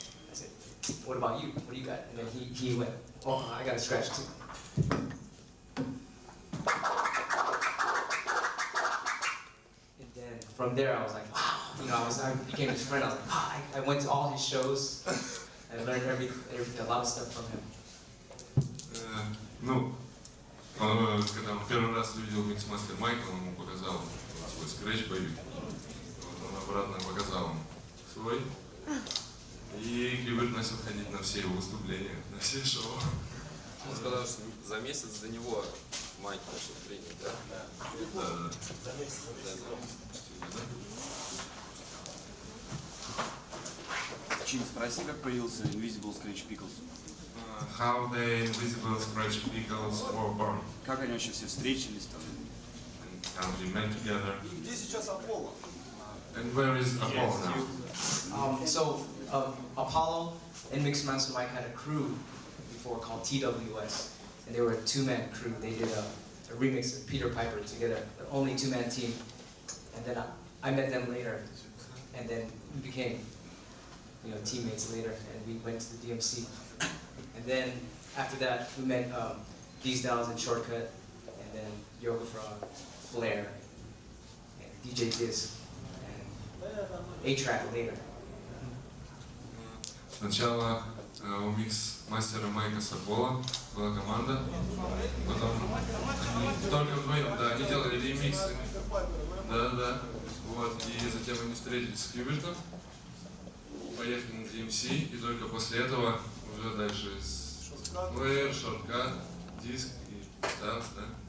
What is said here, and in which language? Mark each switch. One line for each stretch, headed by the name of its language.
English: I said, "What about you? What do you got?" And then he went, "Oh, I got a scratch too." And then from there, I was like, wow. You know, I became his friend. I was like, wow. I went to all his shows. I learned a lot of stuff from him.
Russian: Ну, когда он первый раз увидел Mixmaster Майка, он ему показал свой скретч-боевик. Вот он обратно показал ему свой. И Qbert начал ходить на все его выступления, на все шоу. Он сказал, что за месяц до него Майк начал тренинг, да? Да. Чин, спроси, как появился Invisible Scratch Pickles.
English: How the Invisible Scratch Pickles were born.
Russian: Как они вообще все встретились там?
English: And how they met together.
Russian: Где сейчас Аполло?
English: And where is Apollo now? So Apollo and Mixmaster Mike had a crew before called TWS, and they were a two-man crew. They did a remix of Peter Piper together, the only two-man team. And then I met them later, and then we became, you know, teammates later, and we went to the DMC. And then after that, we met These Dolls and Shortcut, and then Yoga Frog, Flair, and DJ Disc, and A-Track later.
Russian: Сначала у микс-мастера Майка с Аполло была команда, потом они только вдвоем, да, они делали ремиксы, да, вот, и затем они встретились с Qbert'ом, поехали на DMC, и только после этого уже дальше с Flair, Shortcut, Disc и Styles, да.